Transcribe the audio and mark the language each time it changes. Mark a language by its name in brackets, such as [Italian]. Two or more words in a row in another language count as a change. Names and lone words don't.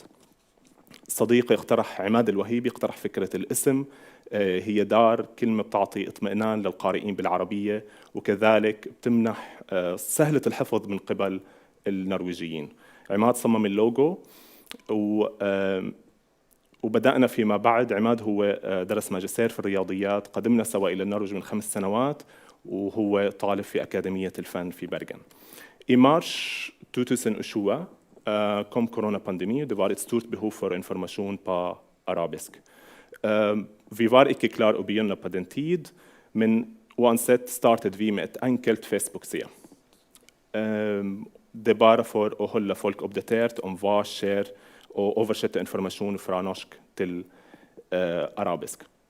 [Arabic] صديقي عماد الوهيبي اقترح فكرة الاسم، هي دار، كلمة بتعطي اطمئنان للقارئين بالعربية وكذلك بتمنح سهلة الحفظ من قبل النرويجيين. عماد صمم اللوجو وبدأنا فيما بعد. عماد هو درس ماجستير في الرياضيات، قدمنا سوا إلى النرويج من 5 سنوات وهو طالب في أكاديمية الفن في Bergen. [Norwegian] I mars 2020 kom koronapandemi, det var et stort behov for informasjon på arabisk. Vi var ikke klar å begynne på den tid, men uansett startet vi med et enkelt Facebook-side. Det bare for å holde folk oppdatert om hva skjer, og oversette informasjon fra norsk til arabisk.